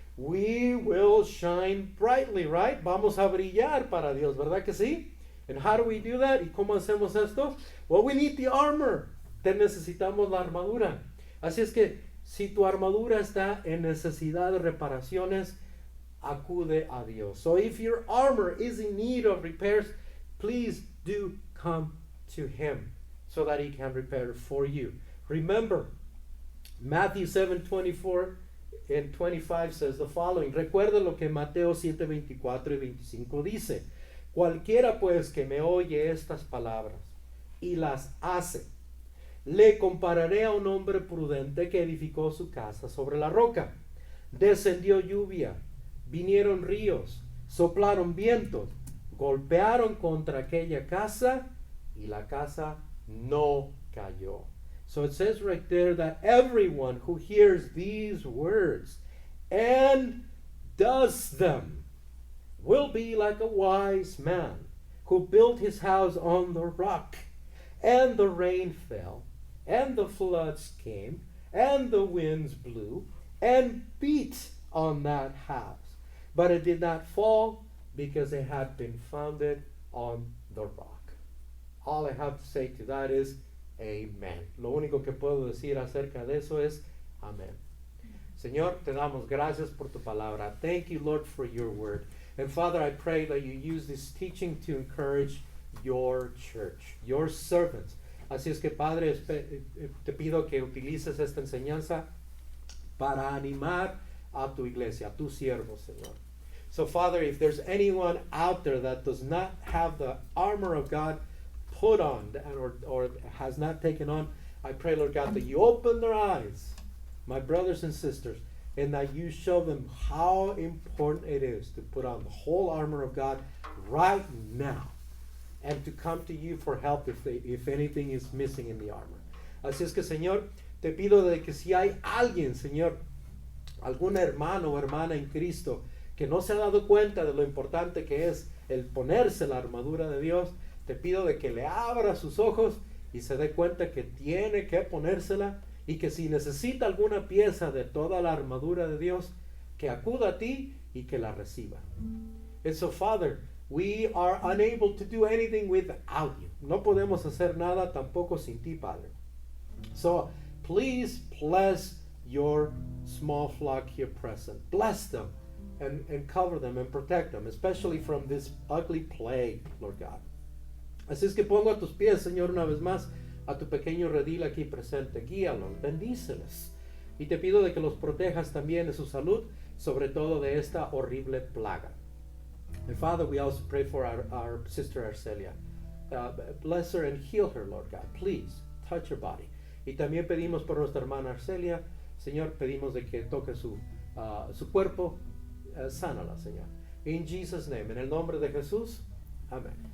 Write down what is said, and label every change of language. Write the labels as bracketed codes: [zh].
[en] We will shine brightly, right? [es] Vamos a brillar para Dios, ¿verdad que sí? [en] And how do we do that? [es] ¿Y cómo hacemos esto? [en] Well, we need the armor. [es] Necesitamos la armadura. Así es que si tu armadura está en necesidad de reparaciones, acude a Dios. [en] So if your armor is in need of repairs, please do come to him so that he can repair it for you. Remember, Matthew 7:24 and 25 says the following. [es] Recuerda lo que Mateo 7:24 y 25 dice. Cualquiera pues que me oye estas palabras y las hace, le compararé a un hombre prudente que edificó su casa sobre la roca. Descendió lluvia, vinieron ríos, soplaron vientos, golpearon contra aquella casa y la casa no cayó. [en] So it says right there that everyone who hears these words and does them will be like a wise man who built his house on the rock. And the rain fell, and the floods came, and the winds blew, and beat on that house. But it did not fall, because it had been founded on the rock. All I have to say to that is, Amen. [es] Lo único que puedo decir acerca de eso es, Amén. Señor, te damos gracias por tu palabra. [en] Thank you, Lord, for your word. And Father, I pray that you use this teaching to encourage your church, your servants. [es] Así es que, Padre, te pido que utilices esta enseñanza para animar a tu iglesia, a tus siervos, Señor. [en] So, Father, if there's anyone out there that does not have the armor of God put on or has not taken on, I pray, Lord God, that you open their eyes, my brothers and sisters, and that you show them how important it is to put on the whole armor of God right now and to come to you for help if anything is missing in the armor. [es] Así es que, Señor, te pido de que si hay alguien, Señor, algún hermano o hermana en Cristo que no se ha dado cuenta de lo importante que es el ponerse la armadura de Dios, te pido de que le abra sus ojos y se dé cuenta que tiene que ponérsela y que si necesita alguna pieza de toda la armadura de Dios, que acuda a ti y que la reciba. [en] And so, Father, we are unable to do anything without you. [es] No podemos hacer nada tampoco sin ti, Padre. [en] So, please bless your small flock here present. Bless them and cover them and protect them, especially from this ugly plague, Lord God. [es] Así es que pongo a tus pies, Señor, una vez más, a tu pequeño redil aquí presente. Guíalos, bendíceles. Y te pido de que los protejas también de su salud, sobre todo de esta horrible plaga. [en] And Father, we also pray for our sister Arcelia. Bless her and heal her, Lord God. Please, touch her body. [es] Y también pedimos por nuestra hermana Arcelia, Señor, pedimos de que toque su cuerpo, sánala, Señor. [en] In Jesus' name, [es] en el nombre de Jesús, amén.